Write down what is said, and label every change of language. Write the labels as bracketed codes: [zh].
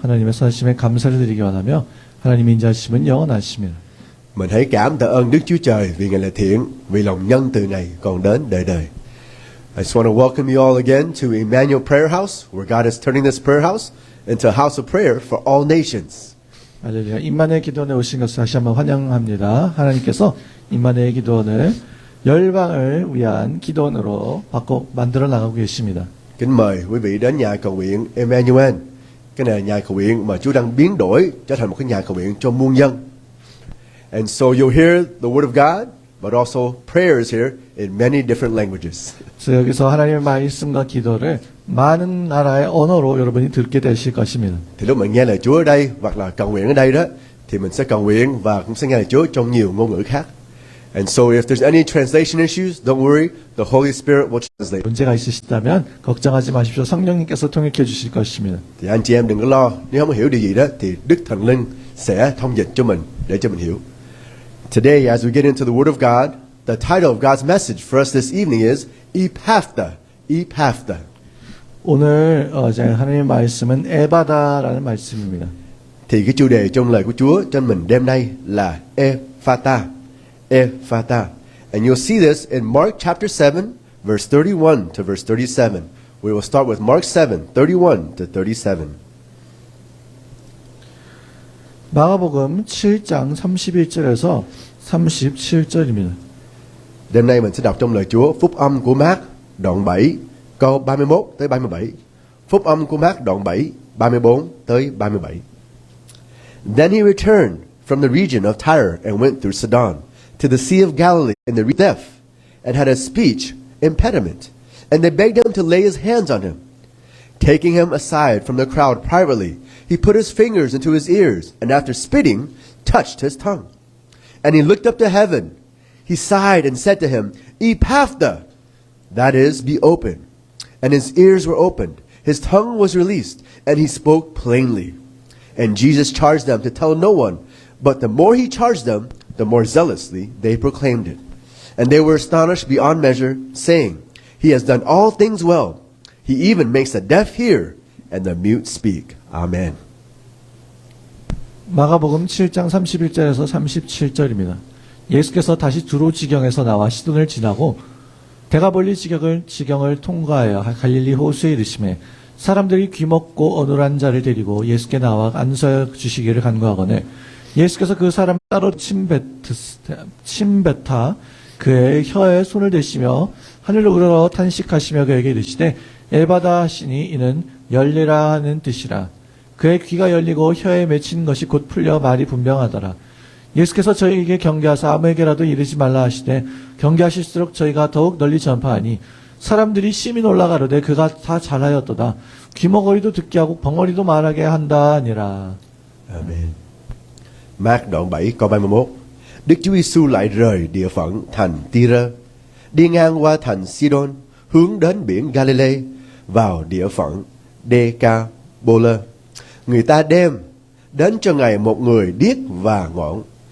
[ko] 하나님의 선하심에 감사를 드리기 원하며 하나님의 인자하심은 영원하십니다. [vi] Mình hãy cảm tạ ơn Đức Chúa Trời vì Ngài là thiện, vì lòng nhân từ Ngài còn đến đời đời. [en] I just want to welcome you all again to Emmanuel Prayer House, where God is turning this prayer house into a house of prayer for all nations. [ko] 할렐루야. 임마누엘 기도원에 오신 것을 다시 한번 환영합니다. 하나님께서 임마누엘 기도원을 열방을 위한 기도원으로 만들어 나가고 계십니다. [vi] Kính mời quý vị đến nhà cầu nguyện Emmanuel. Cái này là nhà cầu nguyện mà Chúa đang biến đổi trở thành một cái nhà cầu nguyện cho muôn dân. [en] And so you'll hear the word of God, but also prayers here in many different languages. [ko] 그래서 여기서 하나님의 말씀과 기도를 많은 나라의 언어로 여러분이 듣게 되실 것입니다. [vi] Thì lúc mình nghe lời Chúa ở đây hoặc là cầu nguyện ở đây đó, thì mình sẽ cầu nguyện và cũng sẽ nghe lời Chúa trong nhiều ngôn ngữ khác. [en] And so if there's any translation issues, don't worry, the Holy Spirit will translate. [ko] 문제가 있으시다면 걱정하지 마십시오. 성령님께서 통역해 주실 것입니다. [vi] Thì anh chị em đừng có lo, nếu không hiểu điều gì đó thì Đức Thần Linh sẽ thông dịch cho mình để cho mình hiểu. [en] Today, as we get into the Word of God, the title of God's message for us this evening is Epaphta. Epaphta. [ko] 오늘 하나님의 말씀은 에바다라는 말씀입니다. [vi] Thì cái chủ đề trong lời của Chúa cho mình đêm nay là Ephata. Ephata. [en] And you'll see this in Mark chapter 7, verse 31 to verse 37. We will start with Mark 7, 31 to 37. [ko] 마가복음 7장 31절에서 37절입니다. [vi] Đêm nay mình sẽ đọc trong lời Chúa Phúc âm của Mác đoạn 7 câu 31 tới 37. Phúc âm của Mác đoạn 7 34 tới 37. [en] Then he returned from the region of Tyre and went through Sidon to the Sea of Galilee in the deaf and had a speech impediment, and they begged him to lay his hands on him. Taking him aside from the crowd privately, he put his fingers into his ears, and after spitting, touched his tongue. And he looked up to heaven. He sighed and said to him, Epaphta, that is, be open. And his ears were opened, his tongue was released, and he spoke plainly. And Jesus charged them to tell no one, but the more he charged them, the more zealously they proclaimed it. And they were astonished beyond measure, saying, He has done all things well. He even makes the deaf hear and the mute speak. Amen. [ko] 마가복음 7장 31절에서 37절입니다. 예수께서 다시 두로 지경에서 나와 시돈을 지나고 대가볼리 지경을 통과하여 갈릴리 호수에 이르시매 사람들이 귀먹고 어눌한 자를 데리고 예수께 나와 안서 주시기를 간구하거늘 예수께서 그 사람 따로 침뱉아 그의 혀에 손을 대시며 하늘로 우러러 탄식하시며 그에게 이르시되 에바다 하시니 이는 열리라 하는 뜻이라. 그의 귀가 열리고 혀에 맺힌 것이 곧 풀려 말이 분명하더라. 예수께서 저희에게 경계하사 아무에게라도 이르지 말라 하시되 경계하실수록 저희가 더욱 널리 전파하니 사람들이 심히 놀라가로되 그가 다 잘하였도다. 귀머거리도 듣게 하고 벙어리도 말하게 한다 아니라. [vi] Amen. Mác đoạn 7 câu 31. Đức Chúa Giêsu lại rời địa phận thành Tyre, đi ngang qua thành Sidon, hướng đến biển Galilee, vào địa phận Decapolis. Người ta đem đến cho Ngài một người điếc và ngọn.